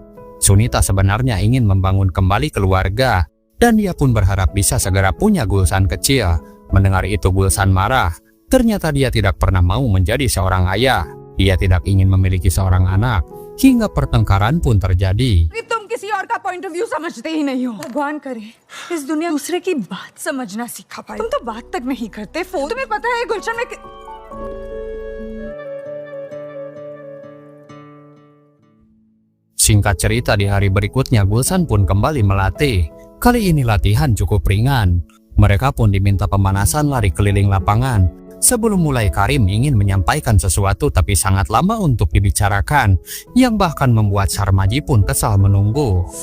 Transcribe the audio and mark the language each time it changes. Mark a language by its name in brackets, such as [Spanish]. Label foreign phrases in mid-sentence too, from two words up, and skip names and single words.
[Indonesian] Sunita sebenarnya ingin membangun kembali keluarga, dan dia pun berharap bisa segera punya Gulsan kecil. Mendengar itu Gulsan marah, ternyata dia tidak pernah mau menjadi seorang ayah. Dia tidak ingin memiliki seorang anak, hingga pertengkaran pun terjadi. [Hindi] तुम किसी और का [English] point of view [Hindi] समझते ही नहीं हो। भगवान करे इस दुनिया दूसरे की बात समझना सीखा पाए। तुम तो बात तक नहीं करते। फोन तुम्हें पता है गुलशन में [Indonesian] Singkat cerita di hari berikutnya Gulsan pun kembali melatih. Kali ini latihan cukup ringan. Mereka pun diminta pemanasan lari keliling lapangan. Sebelum mulai Karim ingin menyampaikan sesuatu tapi sangat lama untuk dibicarakan, yang bahkan membuat Sarmaji pun kesal menunggu.